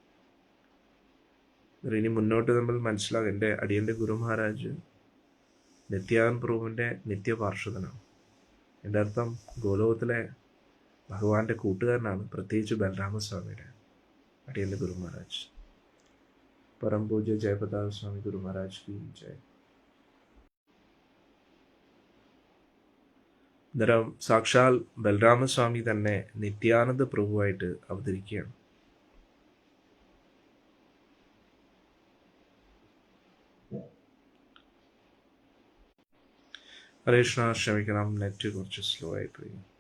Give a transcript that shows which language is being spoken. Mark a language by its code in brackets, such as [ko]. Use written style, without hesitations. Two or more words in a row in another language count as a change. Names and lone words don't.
[ml] ഇനി മുന്നോട്ട് നമ്മൾ മനസ്സിലാകും, എൻ്റെ അടിയൻ്റെ ഗുരു മഹാരാജ് നിത്യാനന്ദ പ്രഭുവിൻ്റെ നിത്യപാർശ്വതനാണ്. എൻ്റെ അർത്ഥം ഗോലോകത്തിലെ ഭഗവാന്റെ കൂട്ടുകാരനാണ്, പ്രത്യേകിച്ച് ബലരാമസ്വാമിയുടെ അടിയൻ്റെ ഗുരു മഹാരാജ്. [hi] परम पूज्य जयप्रताप स्वामी गुरु महाराज की जय। [ml] അന്നേരം സാക്ഷാൽ ബലരാമസ്വാമി തന്നെ നിത്യാനന്ദ പ്രഭുവായിട്ട് അവതരിക്കുകയാണ്. ഹരേ കൃഷ്ണ, ക്ഷമിക്കണം, നെറ്റ് കുറച്ച് സ്ലോ ആയിപ്പോയി.